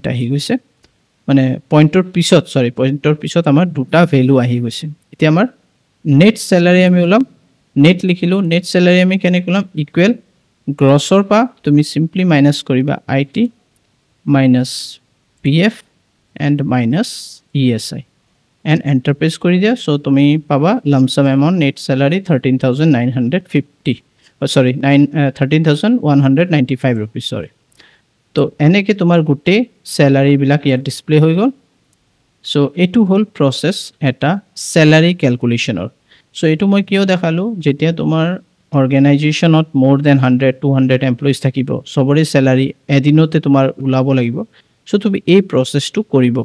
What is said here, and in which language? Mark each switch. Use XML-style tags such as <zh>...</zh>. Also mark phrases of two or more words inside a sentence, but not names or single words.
<as>আহি গৈছে মানে পইণ্টৰ পিছত আমাৰ দুটা ভ্যালু আহি গৈছে এতিয়া আমাৰ</as> <en>net salary</en> <as>আমি ওলাম নেট লিখিলো</as> <en>net salary</en> <as>আমি কেনে কলাম ইকুৱেল গ্ৰছৰ পা তুমি সিম্পলি মাইনাস কৰিবা</as> <en>IT minus PF and minus ESI and enter press</en> <as>কৰি দিয়া সো তুমি পাবা</as> <en>lump sum amount net salary 13950 sorry 13195 rupees sorry</en> <as>তো এনেকে তোমাৰ গুটে স্যালাৰি বিলাক ইয়াত ডিসপ্লে হৈ গল সো এটো হল প্ৰসেস এটা</as> <en>salary calculationৰ</en> <as>সো এটো মই কিয় দেখালো যেতিয়া তোমাৰ অৰ্গানাইজেশনত</as> <en>more than 100 200 employees</en> <as>থাকিব সবৰে স্যালাৰি এদিনতে তোমাৰ উলাব লাগিব সো তুমি এই প্ৰসেসটো কৰিব</as>